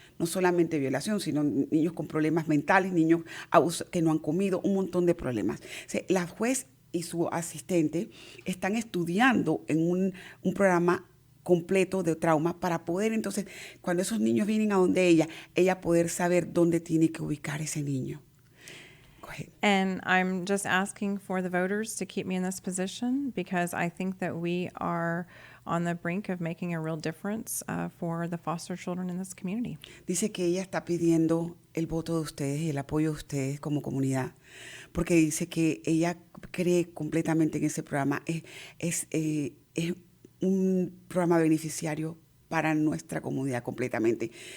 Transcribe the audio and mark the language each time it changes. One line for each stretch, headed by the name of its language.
Spanish: No solamente violación, sino niños con problemas mentales, niños que no han comido, un montón de problemas. O sea, la juez y su asistente están estudiando en un programa completo de trauma para poder entonces, cuando esos niños vienen a donde ella poder saber dónde tiene que ubicar ese niño.
English: Go ahead. And I'm just asking for the voters to keep me in this position because I think that we are on the brink of making a real difference for the foster children in this community.
Spanish: Dice que ella está pidiendo el voto de ustedes y el apoyo de ustedes como comunidad, porque dice que ella cree completamente en ese programa. Es un programa beneficiario para nuestra comunidad completamente.